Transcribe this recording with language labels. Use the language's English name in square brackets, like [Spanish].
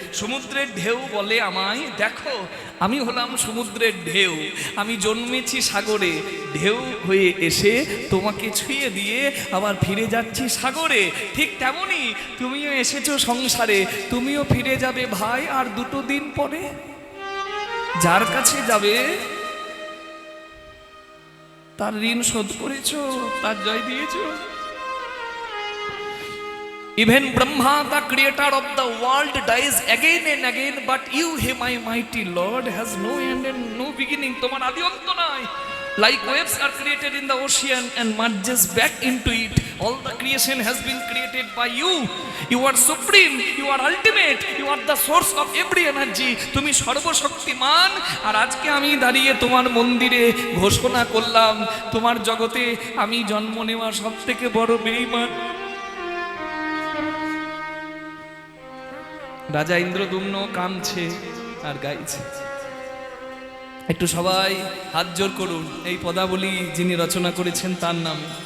[Bangla] সমুদ্রের ঢেউ বলে আমায়, দেখো আমি হলাম সমুদ্রের ঢেউ, আমি জন্মেছি সাগরে, ঢেউ হয়ে এসে তোমাকে ছুঁয়ে দিয়ে আবার ফিরে যাচ্ছি সাগরে। ঠিক তেমনি তুমিও এসেছো সংসারে, তুমিও ফিরে যাবে ভাই আর 2 দিন পরে। যার কাছে যাবে তার ঋণ শোধ করেছো, তার জয় দিয়েছো। [English] Even Brahma, the creator of the world, dies again and again, but you, He my mighty Lord, has no end and no beginning. [Bangla] তোমার আদি অন্ত নাই। [English] Like waves are created in the ocean and merges back into it, all the creation has been created by you. You are supreme, you are ultimate, you are the source of every energy. [Bangla] তুমি সর্বশক্তিমান। আর আজকে আমি দাঁড়িয়ে তোমার মন্দিরে ঘোষণা করলাম, তোমার জগতে আমি জন্ম নেওয়া সব থেকে বড় বেঈমান। রাজা ইন্দ্রদুম্ন কামছে আর গাইছে। একটু সবাই হাত জোর করুন, এই পদাবলী যিনি রচনা করেছেন তার নাম।